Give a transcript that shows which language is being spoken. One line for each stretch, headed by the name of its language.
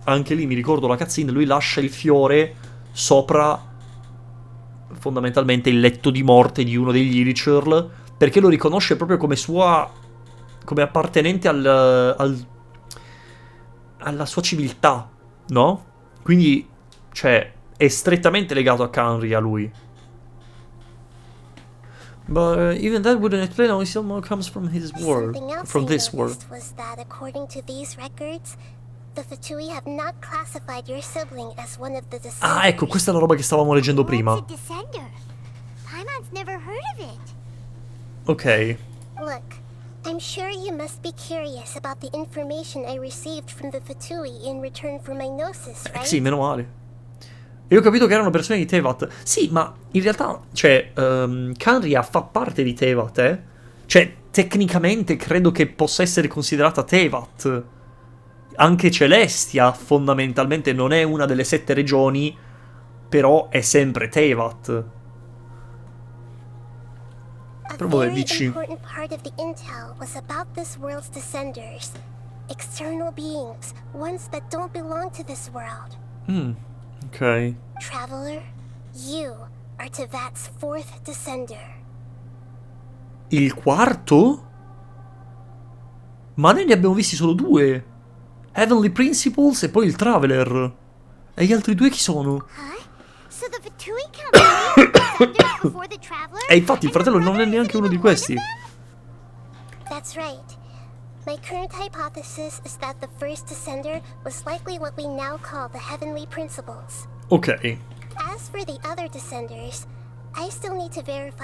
Italian: Anche lì mi ricordo la cutscene, lui lascia il fiore sopra fondamentalmente il letto di morte di uno degli Illichur, perché lo riconosce proprio come sua... come appartenente alla sua civiltà, no? Quindi, cioè, è strettamente legato a Khaenri'ah lui.
English: But even that wouldn't explain how he somehow comes from his world, from this world. Was that according to these records, the Fatui have not classified your sibling as one of the descendants.
Italian: Ah, ecco, questa è la roba che stavamo leggendo prima.
English: What's a descender? Paimon's never heard of it.
Italian: Ok.
English: Look, I'm sure you must be curious about the information I received from the Fatui in return for my gnosis, right?
Italian: Sì, meno male. E ho capito che erano persone di Tevat. Sì, ma in realtà, cioè, Khaenri'ah fa parte di Tevat, eh? Cioè, tecnicamente credo che possa essere considerata Tevat. Anche Celestia, fondamentalmente, non è una delle 7 regioni, però è sempre Tevat. Però vabbè, dici.
English: A very important part of the intel was about this world's descenders. External beings, ones that don't belong to this world.
Italian: Ok.
English: Traveler, you are Tevat's 4th descender.
Italian: Il quarto? Ma noi ne abbiamo visti solo 2. Heavenly Principles e poi il Traveler. E gli altri 2 chi sono?
English: Huh? So the Fatui count descenders before the Traveler?
Italian: E infatti il fratello non è neanche uno di questi.
English: That's right. My current hypothesis is that the first descender was likely what we now call the Heavenly Principles.
Italian: Ok.
English: As for the other descenders, I still need to verify.